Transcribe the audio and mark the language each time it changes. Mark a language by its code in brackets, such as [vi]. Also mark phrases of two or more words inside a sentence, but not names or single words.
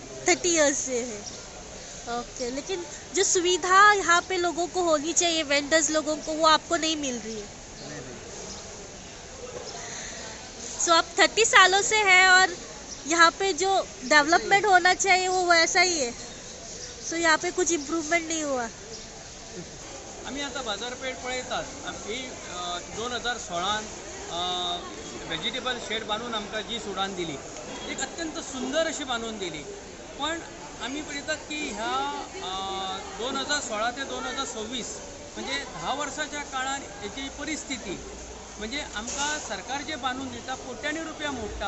[hi] 30 ईयर्स से है ओके लेकिन जो सुविधा यहाँ पे लोगों को होनी चाहिए वेंडर्स लोगों को वो आपको नहीं मिल रही है नहीं. सो आप 30 सालों से है और यहाँ पे जो डेवलपमेंट होना चाहिए वो वैसा ही है सो यहाँ पे कुछ इम्प्रूवमेंट नहीं हुआ [kok] आम्ही आता बाजारपेठ पळयतात ही 2016 [en] vegetable shed [kok] बांधून आमकां जी सुडान दिली एक अत्यंत सुंदर अशी बांधून दिली पण आम्ही पळयतात की ह्या 2016 ते 2026 म्हणजे 10 वर्षाच्या काळात याची परिस्थिती म्हणजे आमकां सरकार जे बांधून दिता कोट्यांनी रुपया मोडटा